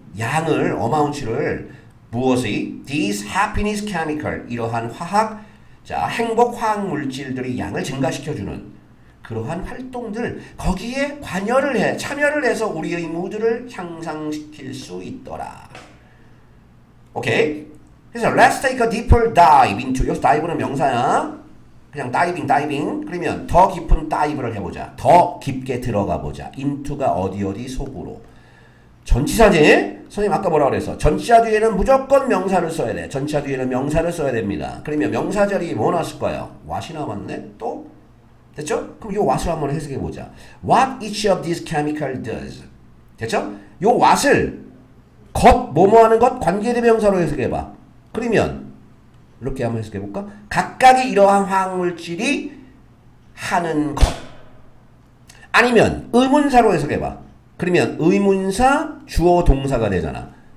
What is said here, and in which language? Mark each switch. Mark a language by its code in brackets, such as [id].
[ko] 양을 amount를 무엇의? [en] These happiness chemical [ko] 이러한 화학 자 행복 화학 물질들이 양을 증가시켜주는 그러한 활동들 거기에 관여를 해 참여를 해서 우리의 무드를 향상시킬 수 있더라. 오케이? 그래서 [en] let's take a deeper dive into [ko] 여기서 dive는 명사야. 그냥 다이빙 그러면 더 깊은 다이브를 해보자. 더 깊게 들어가 보자. into가 어디 속으로. 전치사지? 선생님 아까 뭐라고 그랬어? 전치사 뒤에는 무조건 명사를 써야 돼. 전치사 뒤에는 명사를 써야 됩니다. 그러면 명사 자리 뭐 나왔을 거예요? what이 남았네? 또? 됐죠? 그럼 요 what을 한번 해석해 보자. [en] What each of these chemical does. [ko] 됐죠? 요 what을 뭐뭐 하는 것 관계대명사로 해석해 봐. 그러면 이렇게 한번 해석해 볼까? 각각의 이러한 화학물질이 하는 것. 아니면 의문사로 해석해 봐. 그러면 의문사 주어 동사가 되잖아.